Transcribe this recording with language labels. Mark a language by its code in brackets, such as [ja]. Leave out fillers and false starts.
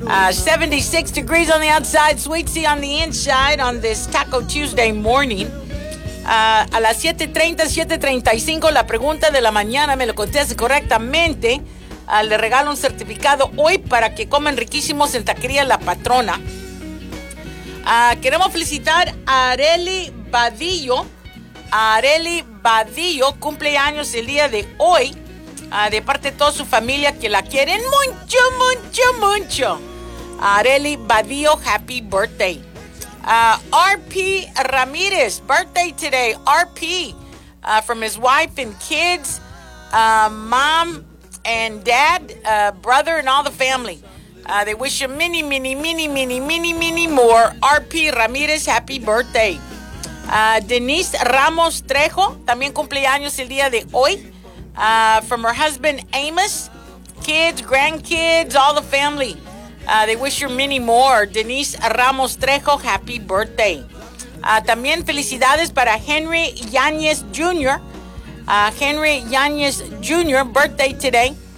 [en] 76 degrees on the outside, sweet tea on the inside on this Taco Tuesday morning. [es] A las 7:30, 7:35, la pregunta de la mañana, me lo conteste correctamente. Le regalo un certificado hoy para que coman riquísimos en Taquería La Patrona. Queremos felicitar a Areli Badillo. Areli Badillo cumple años el día de hoy. De parte de toda su familia que la quieren mucho, mucho, mucho. [en] Areli Badillo, happy birthday. RP Ramirez, birthday today. RP, from his wife and kids, mom and dad, brother and all the family. They wish him many, many, many, many, many, many more. RP Ramirez, happy birthday. [es] Denise Ramos Trejo, también cumpleaños el día de hoy. [en] From her husband Amos, kids, grandkids, all the family. They wish her many more. Denise Ramos Trejo, happy birthday. [es] También felicidades para Henry Yáñez Jr. [en] Henry Yáñez Jr., birthday today.